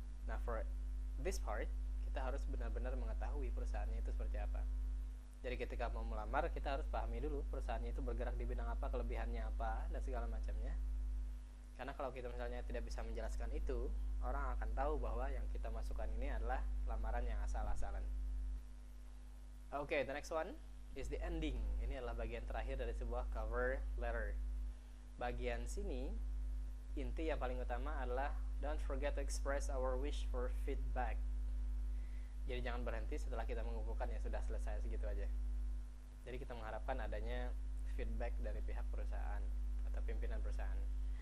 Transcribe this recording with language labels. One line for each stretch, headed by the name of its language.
Indonesian: Nah,
English: for this part
Indonesian: kita harus benar-benar mengetahui perusahaannya itu seperti apa. Jadi ketika mau melamar kita harus pahami dulu perusahaannya itu bergerak di bidang apa, kelebihannya apa, dan segala macamnya. Karena kalau kita misalnya tidak bisa menjelaskan itu, orang akan tahu bahwa yang kita masukkan ini adalah lamaran yang asal-asalan.
English: Okay, the next one is the ending.
Indonesian: Ini adalah bagian terakhir dari sebuah cover letter. Bagian sini, inti yang paling utama adalah
English: don't forget to express our wish for feedback.
Indonesian: Jadi jangan berhenti setelah kita mengumpulkan ya sudah selesai segitu aja. Jadi kita mengharapkan adanya feedback dari pihak perusahaan atau pimpinan perusahaan.